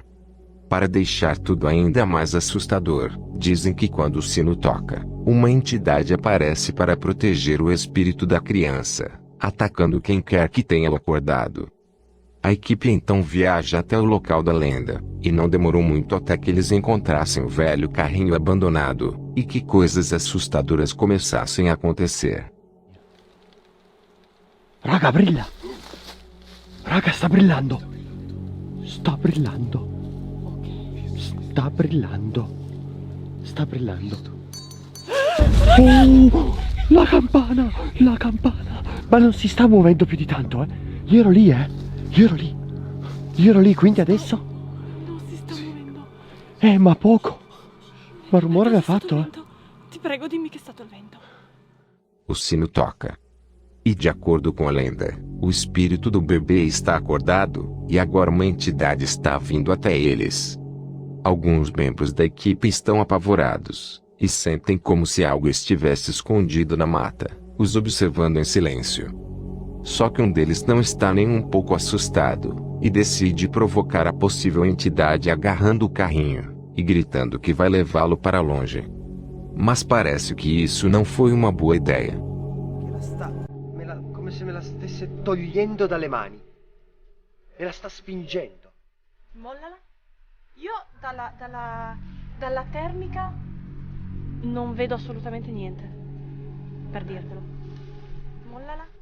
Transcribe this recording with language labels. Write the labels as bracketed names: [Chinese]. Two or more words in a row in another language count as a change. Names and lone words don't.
[Portuguese] Para deixar tudo ainda mais assustador, dizem que quando o sino toca, uma entidade aparece para proteger o espírito da criança, atacando quem quer que tenha acordado. A equipe então viaja até o local da lenda, e não demorou muito até que eles encontrassem o velho carrinho abandonado, e que coisas assustadoras começassem a acontecer. [Italian] Raga, brilla! Raga, sta brillando! Sta brillando! Sta brillando! Sta brillando! Oh! La campana! La campana! Ma non si sta muovendo più di tanto, eh? Io ero lì, eh? Io ero lì, quindi adesso? Non si sta muovendo. Ma poco. Ma rumore l'ha fatto, Ti prego, dimmi che è stato il vento. [Portuguese] O sino toca. E de acordo com a lenda, o espírito do bebê está acordado, e agora uma entidade está vindo até eles. Alguns membros da equipe estão apavorados, e sentem como se algo estivesse escondido na mata, os observando em silêncio. Só que um deles não está nem um pouco assustado, e decide provocar a possível entidade agarrando o carrinho, e gritando que vai levá-lo para longe. Mas parece que isso não foi uma boa ideia. [Italian] Come se me la stesse togliendo dalle mani. Me la sta spingendo. Mollala. Io dalla termica non vedo assolutamente niente. Per dirtelo. Mollala.